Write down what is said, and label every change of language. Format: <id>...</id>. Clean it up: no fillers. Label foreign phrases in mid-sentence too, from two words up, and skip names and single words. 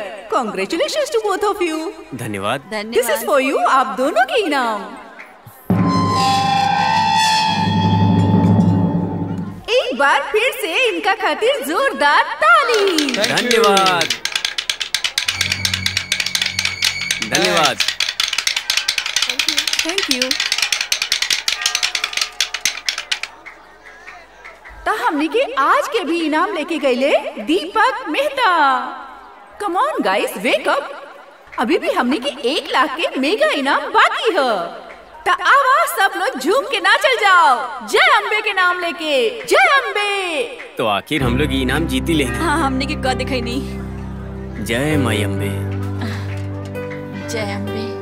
<en>Congratulations to both of you.</en> <bho>धन्यवाद।</bho> <en>This is for you,</en> <bho>आप दोनों के इनाम। एक बार फिर से इनका खातिर जोरदार ताली। धन्यवाद। धन्यवाद।</bho> <en>Thank you.</en> <bho>हमने के आज के भी इनाम लेके गए दीपक मेहता।</bho> <en>Come on guys, wake up.</en> <bho>अभी भी हमने के 1 लाख के मेगा इनाम बाकी है। तो आवाज सब लोग झूम के नाचल जाओ, जय अम्बे के नाम लेके। जय अम्बे। तो आखिर हम लोग इनाम जीती ले। हाँ, हमने के कद दिखाई नहीं। जय माई अम्बे। जय अम्बे।</bho>